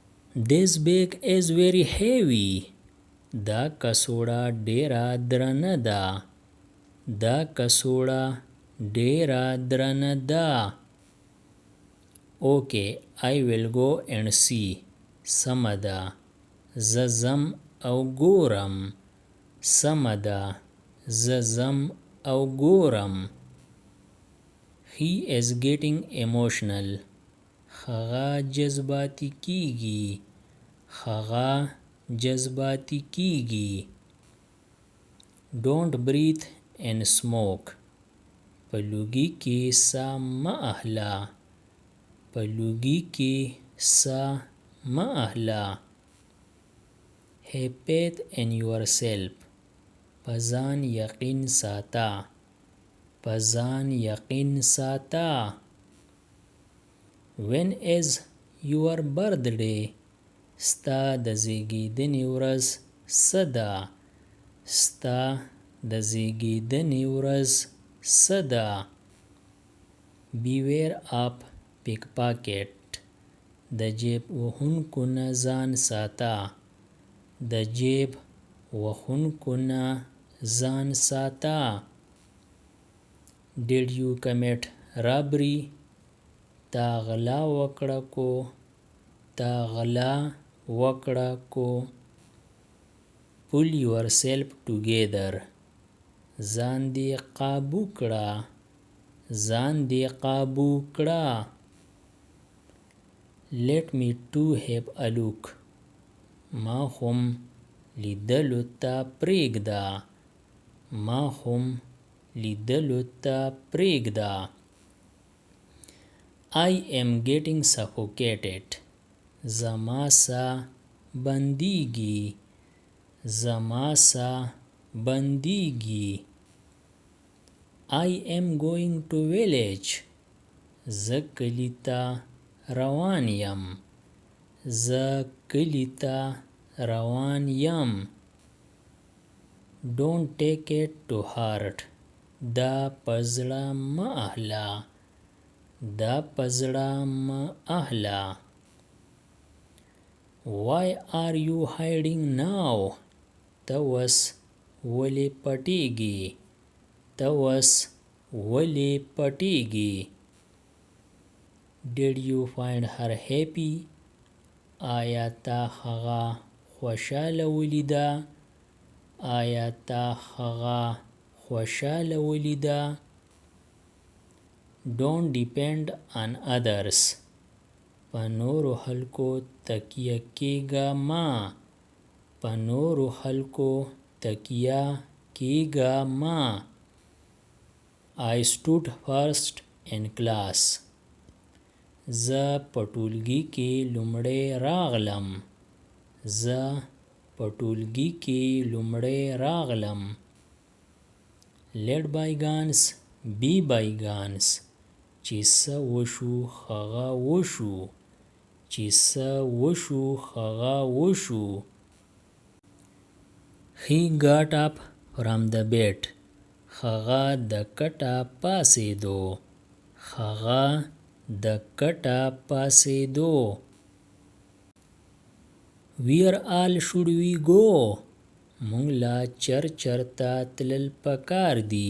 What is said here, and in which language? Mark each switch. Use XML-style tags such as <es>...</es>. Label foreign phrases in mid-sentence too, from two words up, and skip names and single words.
<en>This bag is very heavy.</en> <ps>دا کڅوړه ډیره درنه ده. دا کڅوړه ډیره درنه ده.</ps> <en>Okay, I will go and see.</en> <ps>سمه ده. زه ځم او ګورم. سمه ده. زه ځم او ګورم.</ps> <en>He is getting emotional.</en> <ps>هغه جذباتي کیږي. هغه جذباتي کیږي.</ps> <en>Don't breathe and smoke.</en> <ps>په لوګي کې ساه مه اخله. په لوګي کې ساه مه اخله.</ps> <en>Have faith in yourself.</en> <ps>په ځان یقین ساته. په ځان یقین ساته.</ps> <en>When is your birthday?</en> <ps>ستا د زیږیدنې ورځ څه ده؟ ستا د زیږیدنې ورځ څه ده؟</ps> <en>Beware of pickpocket.</en> <ps>د جیب وهونکو نه ځان ساته. د جیب وهونکو نه ځان ساته.</ps> <en>Did you commit robbery?</en> <ps>تا غلا وکړه کو. تا غلا وکړه کو.</ps> <en>Pull yourself together.</en> <ps>ځان دې قابو کړه. ځان دې قابو کړه.</ps> <en>Let me to have a look.</en> <ps>ما هم لیدلو ته پرېږده. ما هم لیدلو ته پرېږده.</ps> <en>I am getting suffocated.</en> <ps>زما ساه بندیږي. زما ساه بندیږي.</ps> <en>I am going to village.</en> <ps>زه کلي ته روان یم. زه کلي ته روان یم.</ps> <en>Don't take it to heart.</en> <ps>دا په زړه مه اخله. دا په زړه مه اخله.</ps> <en>Why are you hiding now?</en> <ps>ته اوس ولې پټېږې؟ ته اوس ولې پټېږې؟</ps> <en>Did you find her happy?</en> <ps>آیا تا هغه خوشحاله ولیده؟ آیا تا هغه خوشحاله ولیده؟</ps> <en>Don't depend on others.</en> <ps>په نورو خلکو تکیه کېږه مه. په نورو خلکو تکیه کېږه مه.</ps> <en>I stood first in class.</en> <ps>زه په ټولګي کې لومړی راغلم. زه په ټولګي کې لومړی راغلم.</ps> <en>Let bygones be bygones.</en> <ps>چې څه وشو هغه وشو. چې څه وشو هغه وشو.</ps> <en>He got up from the bed.</en> <ps>هغه د کټه پاڅېدو. هغه د کټه پاڅېدو.</ps> <en>Where all should we go?</en> <ps>مونږ لا چرته تلل پکار دي.</ps>